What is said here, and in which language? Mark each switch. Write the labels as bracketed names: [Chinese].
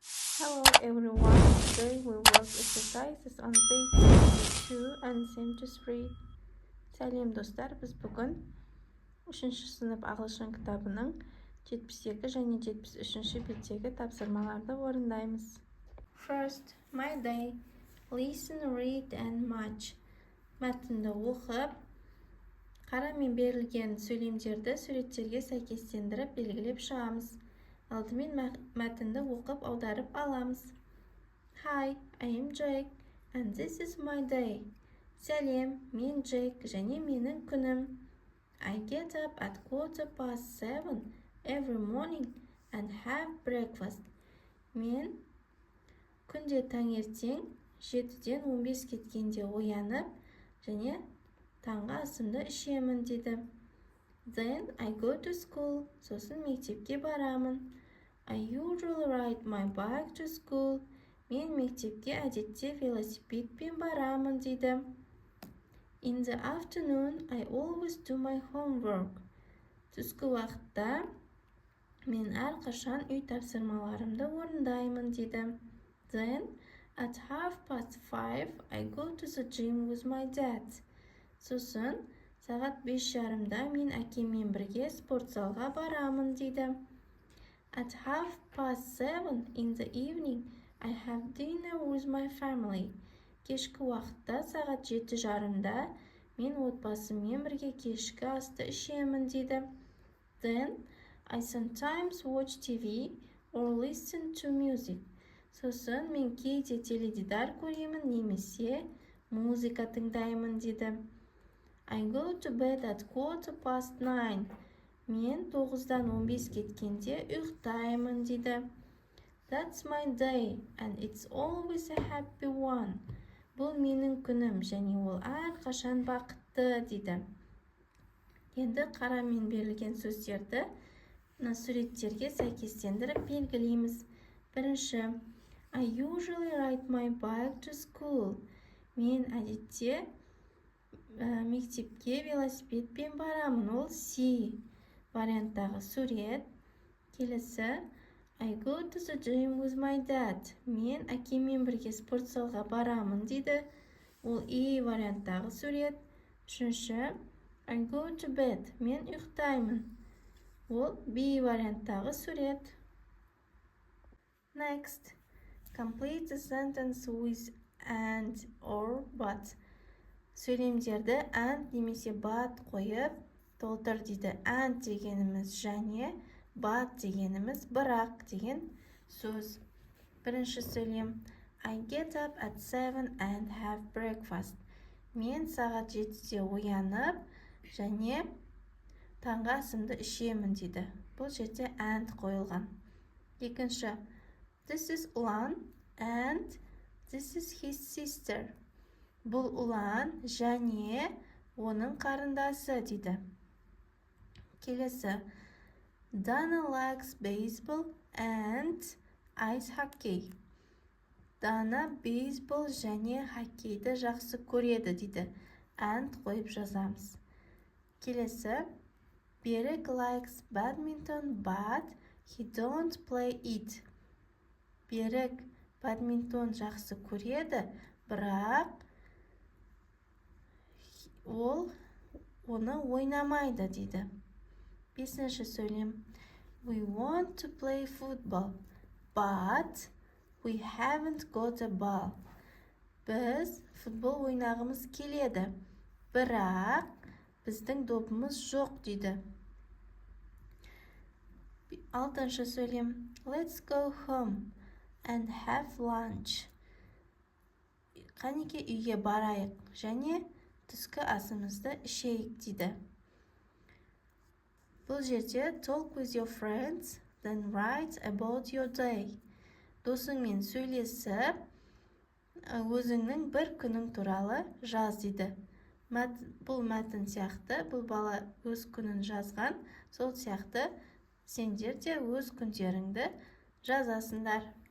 [English] Hello everyone, today we work exercises on page 72 and 73. [Kazakh] Сәлем достар, біз бүгін 3-ші сынып ағылшын кітабының 72 және 73-ші беттегі тапсырмаларды орындаймыз. [English] First, my day. Listen, read and match. [Kazakh] Мәтінді оқып, қарамен берілген сөйлемдерді суреттерге сәйкестендіріп белгілеп шығамыз. Алдымен мәтінді оқып аударып аламыз. [English] Hi, I am Jake, and this is my day. [Kazakh] Сәлем, мен Джейк, және менің күнім. [English] I get up at 7:15 every morning and have breakfast. [Kazakh] Мен күнде таңертең 7-ден 15 кеткенде оянып, және таңғы асымды ішемін деді. [English] Then I go to school. [Kazakh] Сосын мектепке барамын. [English] I usually ride my bike to school. [Kazakh] Мен мектепке әдетте велосипедпен барамын дейді. [English] In the afternoon, I always do my homework. [Kazakh] Түскі уақытта мен әрқашан үй тапсырмаларымды орындаймын дейді. [English] Then, at 5:30, I go to the gym with my dad. [Kazakh] Сосын, сағат 5:30-да мен әкеммен бірге спортзалға барамын дейді. [English] At 7:30 in the evening, I have dinner with my family. [Kazakh] Кешкі уақытта сағат 7:30-да мен отбасыммен бірге кешкі асты ішемін дейді. [English] Then, I sometimes watch TV or listen to music. [Kazakh] Сосын мен кейде теледидар көремін немесе музыка тыңдаймын дейді. [English] I go to bed at 9:15. [Kazakh] Мен 9-дан 15 кеткенде ұйықтаймын дейді. [English] That's my day, and it's always a happy one. [Kazakh] Бұл менің күнім, және ол әрқашан бақытты дейді. Енді қарамен берілген сөздерді суреттерге сәйкестендіріп белгілейміз. Бірінші, [English] I usually ride my bike to school. [Kazakh] Мен әдетте мектепке велосипедпен барамын. Ол C варианттағы сурет. Келесі, [English] I go to the gym with my dad. [Kazakh] Мен әкеммен бірге спортзалға барамын дейді. Ол E варианттағы сурет. Үшінші, [English] I go to bed. [Kazakh] Мен ұйықтаймын. Ол B варианттағы сурет. [English] Next, complete the sentence with and or but. [Kazakh] Сөйлемдерді and немесе but қойып толтыр дейді. And дегеніміз және, but дегеніміз бірақ деген сөз. Бірінші сөйлем. [English] I get up at 7 and have breakfast. [Kazakh] Мен сағат 7-де оянып, және таңғы асымды ішемін дейді. Бұл жерде and қойылған. Екінші. [English] This is Ulan and this is his sister. [Kazakh] Бұл Ulan және оның қарындасы дейді. Келесі. [English] Dana likes baseball and ice hockey. [Kazakh] Дана бейсбол және хоккейді жақсы көреді дейді. And қойып жазамыз. Келесі. [English] Берік likes badminton but he don't play it. [Kazakh] Берік бадминтон жақсы көреді, бірақ ол оны ойнамайды дейді. Бесінші сөйлем. [English] We want to play football, but we haven't got a ball. [Kazakh] Біз футбол ойнағымыз келеді, бірақ біздің допымыз жоқ дейді. Алтыншы сөйлем. [English] Let's go home and have lunch. [Kazakh] Қанеке үйге барайық, және түскі асымызды ішейік дейді. Бұл жерде [English] talk with your friends, then write about your day. [Kazakh] Досыңмен сөйлесіп, өзіңнің бір күнің туралы жаз дейді. Бұл мәтін сияқты, бұл бала өз күнін жазған, сол сияқты сендер де өз күндеріңді жазасыңдар.